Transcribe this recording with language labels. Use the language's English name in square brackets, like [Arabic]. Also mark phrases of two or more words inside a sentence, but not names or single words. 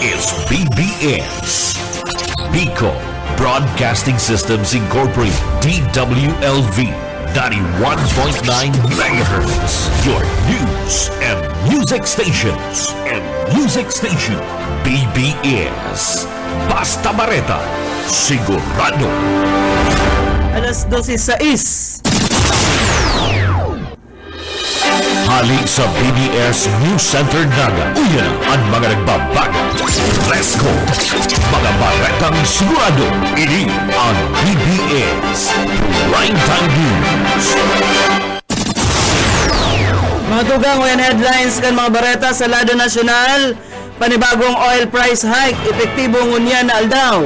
[English] is BBS. Bico Broadcasting Systems Incorporated, DWLV, 91.9 MHz. Your news and music stations. [Bikol] BBS. Basta Bareta, sigurado. Alas 12:06. Hali sa BBS News Center Naga. Uyan ang mga nagbabago. [English] Let's go! [Bikol] Mga baretang sigurado. Ini ang BBS Primetime News. Mga tugang o yan headlines kan mga bareta sa lado nasyonal. Panibagong [English] oil price hike, [Bikol] epektibo ngunya na aldaw.